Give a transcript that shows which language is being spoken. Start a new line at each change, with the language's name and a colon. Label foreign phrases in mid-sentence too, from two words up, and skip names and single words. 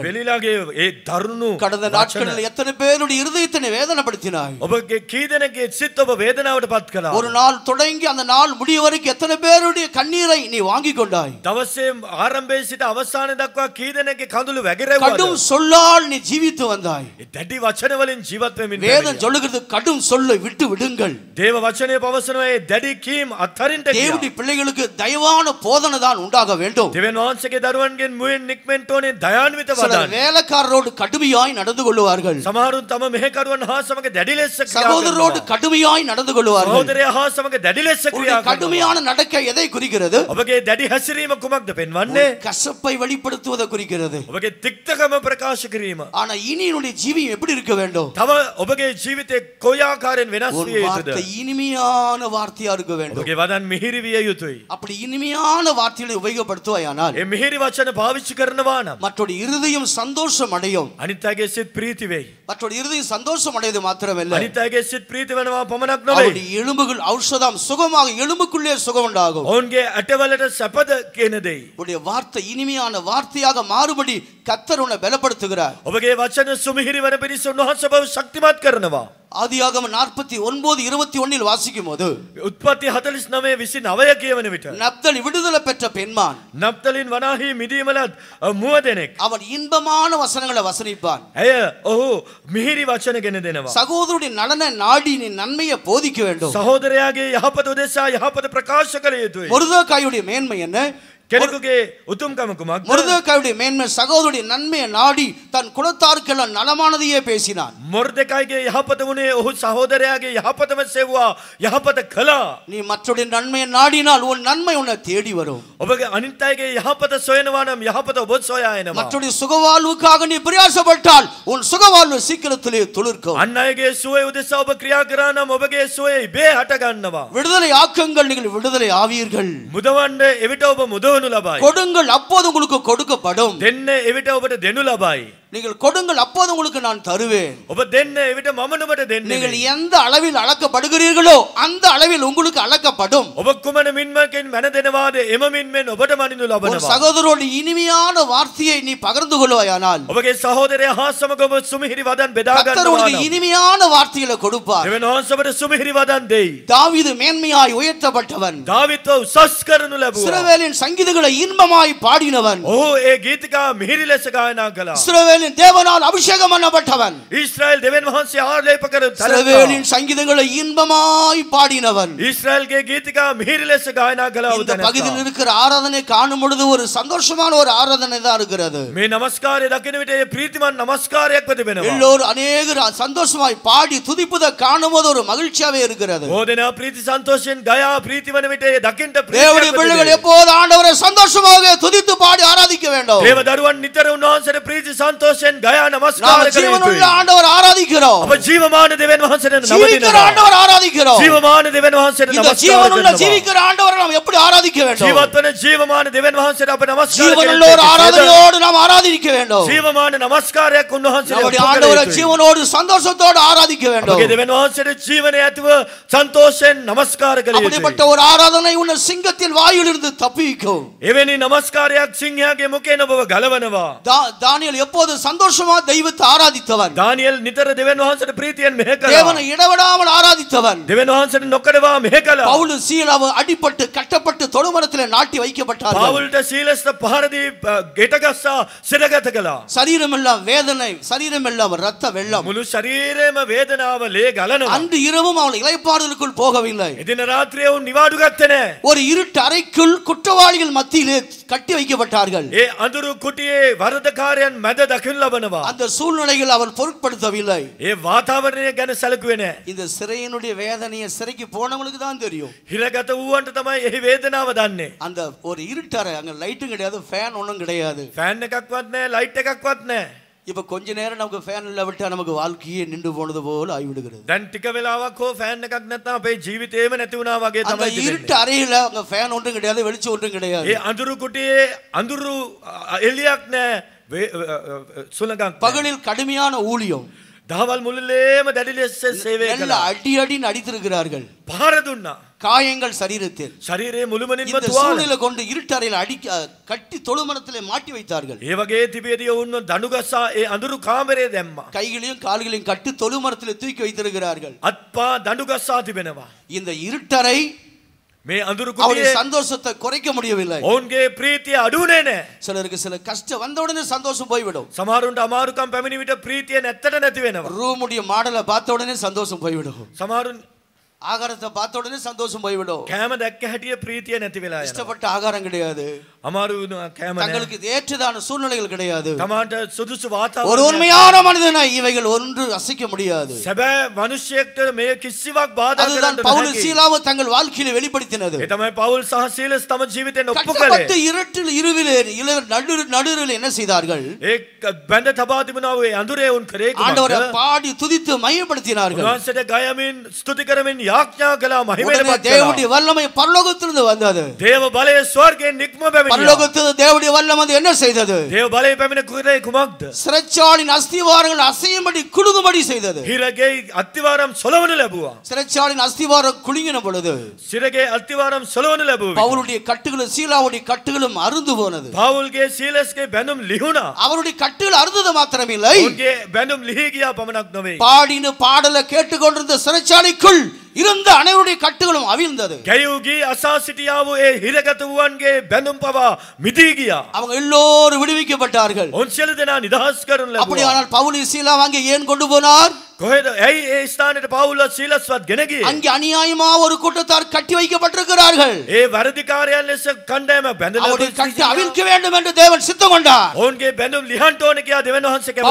Sinhala: වෙලිලාගේ ඒ දරුණු
Tamil: கடந்த நாட்களில் எத்தனை பேருடைய இருதயத்தை வேதனைப்படுத்தினாய்.
Sinhala: ඔබගේ කී දෙනෙක්ගේ සිත් ඔබ වේදනාවට පත් කළා.
Tamil: ஒரு நாள் தொடங்கி அந்த நாள் முடிய வரைக்கும் எத்தனை பேருடைய கண்ணீரை நீ வாங்கி கொண்டாய்.
Sinhala: දවසේ ආරම්භයේ සිට අවසානයේ දක්වා කී දෙනෙක්ගේ කඳුළු වැగిරෙව්වද?
Tamil: கடும் சொல்லால் நீ ஜீவித்து வந்தாய்.
Sinhala: ඒ දැඩි වචන වලින් ජීවත් වෙමින්
Tamil: வேதம் சொல்லுகிறது கடும் சொல்லை விட்டு விடுங்கள்.
Sinhala: දේව වචනය පවසනවා ඒ දැඩි කීම් අත්හරින්න කියලා.
Tamil: தேவனுடைய பிள்ளைகளுக்கு தயவான போதனை தான் உண்டாக வேண்டும்.
Sinhala: දෙවියන් වහන්සේගේ දරුවන්ගෙන් මුවෙන් නික්මෙන්න ඕනේ දයාන්විත
Tamil: சிலர்
Sinhala: වදන්.
Tamil: வேலைக்காரரோடு கடுமையாய் நடந்து கொள்வார்கள்.
Sinhala: සමහරුන් තම මෙහෙකරුවන් හා සමග දැඩි ලෙස ක්‍රියා
Tamil: சகோதரரோடு
Sinhala: කරනවා.
Tamil: கடுமையாய் நடந்து கொள்வார்கள்.
Sinhala: සහෝදරයා හා සමග දැඩි ලෙස
Tamil: உங்களுடைய
Sinhala: ක්‍රියා කරනවා.
Tamil: கடுமையான நடக்கை எதை குறிக்கிறது?
Sinhala: ඔබගේ දැඩි හැසිරීම කුමක්ද පෙන්වන්නේ?
Tamil: கசப்பை வெளிப்படுத்துவதை குறிக்கிறது.
Sinhala: ඔබගේ තික්තකම ප්‍රකාශ කිරීම.
Tamil: ஆனா இனி என்னுடைய ஜீவியம் எப்படி இருக்க வேண்டும்?
Sinhala: තව ඔබගේ ජීවිතේ කොයි ආකාරයෙන් වෙනස්
Tamil: உன்
Sinhala: විය
Tamil: வார்த்தை
Sinhala: යුතුද?
Tamil: இனிமையான வார்த்தையா இருக்க வேண்டும்.
Sinhala: ඔබගේ වදන් මිහිරි විය යුතුයි.
Tamil: அப்படி இனிமையான வார்த்தைகளை உபயோகப்படுத்துவாயானால்
Sinhala: ඒ මිහිරි වචන පාවිච්චි කරනවා නම්
Tamil: மற்றொரு இருதயம் சந்தோஷம் அடையும்.
Sinhala: අනිත් අයගේ සිත් ප්‍රීති වෙයි.
Tamil: மற்றொரு இருதயம் சந்தோஷம் அடைவது மாத்திரமல்ல,
Sinhala: අනිත් අයගේ සිත් ප්‍රීති වෙනවා පමණක් නෙවෙයි.
Tamil: அவருடைய எலும்புகள் ஔஷதம் சுகமாக எலும்புக்குள்ளே சுகம் உண்டாகும்.
Sinhala: ඔවුන්ගේ ඇටවලට සැපද කියන දෙයි.
Tamil: உடைய வார்த்தை இனிமையான வார்த்தையாக மாறுபடி கர்த்தர் உன்னை பலப்படுத்துகிறார்.
Sinhala: ඔබගේ වචන සුමිහිරි වන පිණිස උන්වහන්සේ ඔබව ශක්තිමත් කරනවා.
Tamil: ஆதியாகமம் 49:21 வாசிக்கும் போது
Sinhala: උත්පත්ති 49:29 කියවන විට
Tamil: நப்தலி விடுதலை பெற்ற பெண்மான்
Sinhala: නප්තලින් වනාහි මිදීමලත් මුව දෙනෙක්
Tamil: அவன் இன்பமான வசனங்களை வசனிப்பான்.
Sinhala: ඇය ඔහු මිහිරි වචන ගෙන දෙනවා.
Tamil: சகோதரருடைய நலன நாடி நீ நன்மையை போதிக்க வேண்டும்.
Sinhala: සහෝදරයාගේ යහපත උදෙසා යහපත ප්‍රකාශ කළ යුතුයි.
Tamil: மொர்தெகாயுடைய மேன்மை என்ன?
Sinhala: කෙනෙකුගේ උතුම්කම කුමක්ද?
Tamil: மொர்தெகாயுடைய மேன்மை சகோதரருடைய நன்மையை நாடி தன் குலத்தாருக்கெல்லாம் நலமானதையே பேசினான்.
Sinhala: මොර්දෙකයිගේ යහපත වුණේ ඔහු සහෝදරයාගේ යහපතම සෙව්වා යහපත කළා.
Tamil: நீ மற்றொரு நன்மையை நாடினால் உன் நன்மை உன்னை தேடி வரும்.
Sinhala: ඔබගේ අනිත් අයගේ යහපත සොයනවා නම් යහපත ඔබ සොයා එනවා.
Tamil: மற்றொரு சுகவாழ்வுக்காக நீ பிரயாசப்பட்டால் உன் சுகவாழ்வு சீக்கிரத்திலே துளிர்க்கும்.
Sinhala: අන් අයගේ සුවය උදෙසා ඔබ ක්‍රියා කරා නම් ඔබගේ සුවය ඉබේ හට ගන්නවා.
Tamil: விடுதலை ஆக்குங்கள், நீங்கள் விடுதலை ஆவீர்கள்.
Sinhala: මුදවන්න එවිට ඔබ මුදවනු ලබයි.
Tamil: கொடுங்கள், அப்போது உங்களுக்கு கொடுக்கப்படும்.
Sinhala: දෙන්න එවිට ඔබට දෙනු ලබයි.
Tamil: நீங்கள் கொடுங்கள், அப்போது உங்களுக்கு நான் தருவேன்.
Sinhala: ඔබ දෙන්න එවිට මම නුඹට
Tamil: நீங்கள்
Sinhala: දෙන්නේ.
Tamil: எந்த அளவில் அளக்கப்படுகிறீர்களோ அந்த அளவில் உங்களுக்கு அளக்கப்படும்.
Sinhala: ඔබ කුමන මින්මකින් මැන දෙනවාද එම මින්මෙන් ඔබට මනිනු
Tamil: உன்
Sinhala: ලබනවා.
Tamil: சகோதரோடு இனிமையான வார்த்தையை நீ பகிர்ந்து கொள்வாயானால்
Sinhala: ඔබගේ සහෝදරයා හා සමග ඔබ සුමිහිරි වදන් බෙදා
Tamil: கர்த்தர்
Sinhala: ගන්නවා
Tamil: உனக்கு
Sinhala: නම්
Tamil: இனிமையான வார்த்தைகளை கொடுப்பார்.
Sinhala: දෙවියන් වහන්සේ ඔබට සුමිහිරි වදන් දෙයි.
Tamil: தாவீது மேன்மையாய் உயர்த்தப்பட்டவன்.
Sinhala: දාවිත්ව උසස් කරනු ලැබුවා.
Tamil: இஸ்ரவேலின் சங்கீதங்களை இன்பமாய் பாடினவன்.
Sinhala: ඔහු ඒ ගීතිකා මිහිරි ලෙස ගායනා කළා.
Tamil: இஸ்ரவேலின் தேவனால் அபிஷேகம் பண்ணப்பட்டவன்.
Sinhala: ඊශ්‍රායල් දෙවියන් වහන්සේ ආලේප කර
Tamil: இஸ்ரவேலின் சங்கீதங்களை இன்பமாய் பாடினவன்.
Sinhala: ඊශ්‍රායල්ගේ ගීතිකා මිහිරි ලෙස ගායනා කළා.
Tamil: இந்த பகுதியில் இருக்கிற ஆராதனை காணும் பொழுது ஒரு சந்தோஷமான ஒரு ஆராதனை தான் இருக்கிறது.
Sinhala: මේ නමස්කාරය දකින විට ඒ ප්‍රීතිමත් නමස්කාරයක් වෙතිබෙනවා.
Tamil: எல்லோரும் அநேகர் சந்தோஷமாய் பாடி துதிப்பதை காணும் போது ஒரு மகிழ்ச்சியாவே இருக்கிறது.
Sinhala: බොහෝ ප්‍රීති සන්තෝෂයෙන් ගයා ප්‍රීති වන විට ඒ දකින්ට
Tamil: தேவனுடைய
Sinhala: ප්‍රීතියක්
Tamil: பிள்ளைகள்
Sinhala: වෙතිබේ.
Tamil: எப்போது ஆண்டவரை சந்தோஷமாக துதித்து பாடி ஆராதிக்க வேண்டும்.
Sinhala: දේව දරුවන් නිතර උන්වහන්සේට ප්‍රීති සන්තෝෂයෙන් ගයා නමස්කාර
Tamil: நாம்
Sinhala: කළ
Tamil: ஜீவனுள்ள
Sinhala: යුතුයි.
Tamil: ஆண்டவர் ஆராதிக்கிறோம்.
Sinhala: අප ජීවමාන දෙවියන් වහන්සේට
Tamil: ஜீவிக்கிற
Sinhala: නමදිනවා.
Tamil: ஆண்டவர் ஆராதிக்கிறோம்.
Sinhala: ජීවමාන දෙවියන් වහන්සේට
Tamil: இந்த
Sinhala: නමස්කාර
Tamil: ஜீவனுள்ள
Sinhala: කරනවා.
Tamil: ஜீவிக்கிற ஆண்டவரை நாம் எப்படி ஆராதிக்க வேண்டும்?
Sinhala: ජීවත් වන ජීවමාන දෙවියන් වහන්සේට අප නමස්කාර
Tamil: ஜீவனுள்ள ஒரு
Sinhala: කරනවා.
Tamil: ஆராதனையோடு நாம் ஆராதிக்க வேண்டும்.
Sinhala: ජීවමාන නමස්කාරයක් උන්වහන්සේට
Tamil: நம்முடைய
Sinhala: ඔප්පු කළ
Tamil: ஆண்டவரை
Sinhala: යුතුයි.
Tamil: ஜீவனோடு சந்தோஷத்தோடு ஆராதிக்க வேண்டும்.
Sinhala: අපගේ දෙවියන් වහන්සේට ජීවනය ඇතිව සන්තෝෂයෙන් නමස්කාර කළ යුතුයි.
Tamil: அப்படிப்பட்ட ஒரு ஆராதனை உன்னை சிங்கத்தின் வாயிலிருந்து தப்பிக்கும்.
Sinhala: එවැනි නමස්කාරයක් සිංහයාගේ මුඛයෙන් ඔබව ගලවනවා.
Tamil: தானியேல் எப்போது சந்தோஷமா தெய்வத்தை ஆராதித்தவன்.
Sinhala: දානියෙල් නිතර දෙවියන් වහන්සේට ප්‍රීතියෙන් මෙහෙ
Tamil: தேவனை
Sinhala: කළා.
Tamil: இடவிடாமல் ஆராதித்தவன்.
Sinhala: දෙවියන් වහන්සේට නොකඩවා මෙහෙ කළා.
Tamil: பவுல் சீலாவும் அடிபட்டு கட்டப்பட்டு தொழுமரத்திலே நாட்டி வைக்கப்பட்டார்கள்.
Sinhala: පාවුල්ට සීලස්ට පහර දී ගෙට ගස්සා සිරගත කළා.
Tamil: சரீரமெல்லாம் வேதனை, சரீரமெல்லாம் ரத்த வெள்ளம்.
Sinhala: මුළු ශරීරයේම වේදනාව ලේ ගලනවා.
Tamil: அன்று இரவும் அவன் இளைப்பாறுதலுக்குள் போகவில்லை.
Sinhala: එදින රාත්‍රියේ උන් නිවාඩු ගත්තේ නැහැ.
Tamil: ஒரு இருட்டு அறைக்குள் குற்றவாளிகள் மத்தியிலே கட்டி வைக்கப்பட்டார்கள்.
Sinhala: ඒ අඳුරු කුටියේ වරදකාරයන් මැද දකින්න ලබනවා.
Tamil: அந்த சூழ்நிலைகள் அவன் பொருட்படுத்தவில்லை.
Sinhala: ඒ වාතාවරණය ගැන සැලකුවේ නැහැ.
Tamil: இந்த சிறையினுடைய வேதனையை சிறைக்கு போனவங்களுக்கு தான் தெரியும்.
Sinhala: හිරගත වූවන්ට තමයි එහි වේදනාව දන්නේ.
Tamil: அந்த ஒரு இருட்டறை, அங்க லைட்டும் கிடையாது, ஃபேன் ஒன்றும் கிடையாது.
Sinhala: ෆෑන් එකක්වත් නැහැ, ලයිට් එකක්වත් නැහැ.
Tamil: இப்ப கொஞ்ச நேரம் நமக்கு ஃபேன் இல்ல விட்டா நமக்கு வாழ்க்கையே நின்று போனது போல ஆகிவிடுகிறது.
Sinhala: දැන් ටික වෙලාවක් හෝ ෆෑන් එකක් නැත්නම් අපේ ජීවිතේම නැති වුණා වගේ
Tamil: அந்த
Sinhala: තමයි
Tamil: இருட்டு
Sinhala: තිබෙන්නේ.
Tamil: அறையில அங்க ஃபேன் ஒன்றும் கிடையாது, வெளிச்சம் ஒன்றும் கிடையாது.
Sinhala: ඒ අඳුරු කුටියේ අඳුරු එළියක් නැහැ, සුළඟක් නැහැ.
Tamil: பகலில் கடுமையான ஊழியம்,
Sinhala: දහවල් මුළුල්ලේම දැඩි ලෙස සේවය
Tamil: நல்ல
Sinhala: කළා.
Tamil: அடி அடின்னு அடித்திருக்கிறார்கள்.
Sinhala: පහර දුන්නා.
Tamil: காயங்கள் சரீரத்தில்.
Sinhala: ශරීරයේ මුළුමනින්ම
Tamil: இந்த
Sinhala: තුවාල.
Tamil: சூழ்நிலை கொண்டு இருட்டறையில் கட்டி தொழுமரத்திலே மாட்டி வைத்தார்கள்.
Sinhala: ඒ වගේ තිබියදී ඔවුන්ව දනුගසා ඒ අඳුරු කාමරේ දැම්මා.
Tamil: கைகளையும் கால்களையும் கட்டி தொழுமரத்திலே தூக்கி வைத்திருக்கிறார்கள்.
Sinhala: අත්පා දනුගසා තිබෙනවා.
Tamil: இந்த இருட்டறை
Sinhala: මේ අඳුරු
Tamil: அவருடைய
Sinhala: කුටියේ
Tamil: சந்தோஷத்தை குறைக்க முடியவில்லை.
Sinhala: ඔවුන්ගේ ප්‍රීතිය අඩුුනේ නැහැ.
Tamil: சிலருக்கு சில கஷ்டம் வந்த உடனே சந்தோஷம் போய்விடும்.
Sinhala: සමහරුන්ට අමාරුකම් පැමිණි විට ප්‍රීතිය නැත්තට නැති වෙනවා.
Tamil: ரூமுடைய மாடலை பார்த்த உடனே சந்தோஷம் போய்விடும்.
Sinhala: සමහරුන්
Tamil: ஆகாரத்தை பார்த்த உடனே சந்தோஷம் போய்விடும்.
Sinhala: කෑම දැක්ක හැටිය ප්‍රීතිය නැති වෙලා යනවා.
Tamil: இஷ்டப்பட்ட ஆகாரம் கிடையாது.
Sinhala: අමාරු කෑම නැහැ.
Tamil: தங்களுக்கு இது ஏற்றதான சூழ்நிலைகள் கிடையாது.
Sinhala: තමාට සුදුසු
Tamil: ஒரு
Sinhala: වාතාවරණයක්
Tamil: உண்மையான மனிதனாய் இவைகள் ஒன்று அசைக்க முடியாது.
Sinhala: සැබෑ මිනිසෙක්ට මේ කිසිවක් බාධා
Tamil: அதுதான்
Sinhala: කරන්න
Tamil: பவுல்
Sinhala: බැහැ.
Tamil: சீலாவை தங்கள் வாழ்க்கையில வெளிப்படுத்தினது.
Sinhala: ඒ තමයි පවුල් සහ සීලස් තම ජීවිතෙන් ඔප්පු
Tamil: கட்டப்பட்டு
Sinhala: කළේ.
Tamil: இருட்டில் இருவிலே நடுவில் என்ன செய்தார்கள்?
Sinhala: ඒ බැඳ තබා තිබුණා වූ අඳුරේ උන් කරේ
Tamil: ஆண்டவரை
Sinhala: කුමක්ද?
Tamil: பாடி துதித்து மையப்படுத்தினார்கள்.
Sinhala: උන්වහන්සේට ගයමින් ස්තුති කරමින් යාඥා කළා මහිමයට
Tamil: உடனே
Sinhala: පත් කළා.
Tamil: தேவனுடைய வல்லமை பரலோகத்திலிருந்து வந்தது.
Sinhala: දේව බලය ස්වර්ගයෙන් නික්ම පැමිණියා.
Tamil: பரலோகத்தில் தேவனுடைய வல்லமை என்ன செய்தது?
Sinhala: දේව බලය පැමිණ කුරේ කුමක්ද?
Tamil: சிறைச்சாலின் அஸ்திவாரங்கள் அசையும்படி குலுங்கும்படி செய்தது.
Sinhala: හිරගේ අත්තිවාරම් සොලවනු ලැබුවා.
Tamil: சிறைச்சாலின் அஸ்திவாரம் குலுங்கின பொழுது
Sinhala: සිරගේ අත්තිවාරම් සොලවනු ලැබුවා.
Tamil: பவுலுடைய கட்டுகளும் சீலாவுடைய கட்டுகளும் அருந்து போனது.
Sinhala: පවුල්ගේ සීලස්ගේ බැඳුම් ලිහුණා.
Tamil: அவருடைய கட்டுகள் அறுந்தது மாத்திரமில்லை,
Sinhala: උන්ගේ බැඳුම් ලිහි ගියා පමණක් නොවේ.
Tamil: பாடின பாடலை கேட்டுக்கொண்டிருந்த சிறைச்சாலைக்குள் இருந்த அனைவருடைய கட்டுகளும் அவிழ்ந்தது.
Sinhala: ගැයූගී අසා සිටියා වූ ඒ හිරගත වූවන්ගේ බැඳුම් පවා මිදී ගියා.
Tamil: அவங்க எல்லோரும் விடுவிக்கப்பட்டார்கள்.
Sinhala: ඔවුන් සියලු දෙනා නිදහස් කරනු ලැබුවා.
Tamil: அப்படியானால் பவுல் சீலா அங்கே ஏன் கொண்டு போனார்?
Sinhala: කොහෙද ඇයි ඒ ස්ථානෙට පවුල්ව සීලස්වත් ගෙන ගියේ?
Tamil: அங்கே அநியாயமா ஒரு கூட்டத்தார் கட்டி வைக்கப்பட்டிருக்கிறார்கள்.
Sinhala: ඒ වරදිකාරයන් ලෙස කණ්ඩායම බැඳලා
Tamil: அவருடைய கட்டி அவிழ்க்க வேண்டும் என்று தேவன் சித்தம் கொண்டார்.
Sinhala: ඔවුන්ගේ බැඳුම් ලිහන්න ඕන කියා දෙවියන් වහන්සේ කැමති